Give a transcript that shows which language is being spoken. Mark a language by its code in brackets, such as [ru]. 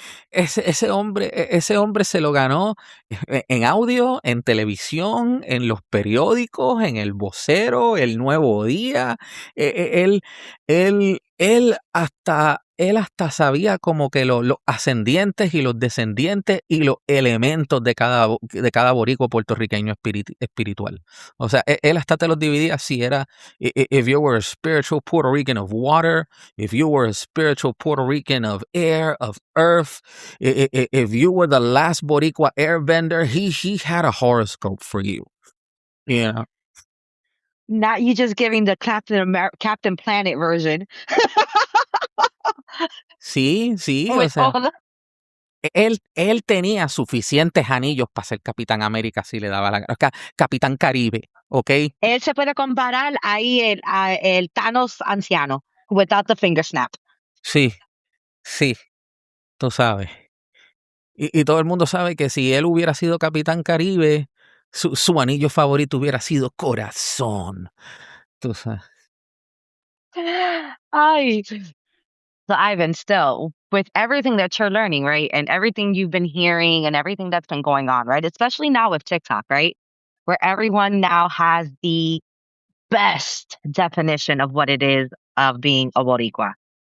[es] Ese hombre se lo ganó en audio, en televisión, en los periódicos, en el Vocero, el Nuevo Día. Él hasta sabía como que los ascendientes y los descendientes y los elementos de cada boricua puertorriqueño espiritual. O sea, él hasta te los dividía si era, [en] if you were a spiritual Puerto Rican of water, if you were a spiritual Puerto Rican of air, of earth, if you were the last Boricua airbender, he had a horoscope for you. You know? Not you just giving the Captain Planet version. [es] Sí, o sea, él tenía suficientes anillos para ser Capitán América si le daba Capitán Caribe, ¿ok? Él se puede comparar ahí el Thanos anciano, [en] without the finger snap. [es] Sí, tú sabes. Y todo el mundo sabe que si él hubiera sido Capitán Caribe, su anillo favorito hubiera sido corazón. Tú sabes. Ay. [en] So Ivan, still, with everything that you're learning, right? And everything you've been hearing and everything that's been going on, right? Especially now with TikTok, right? Where everyone now has the best definition of what it is of being a Boricua.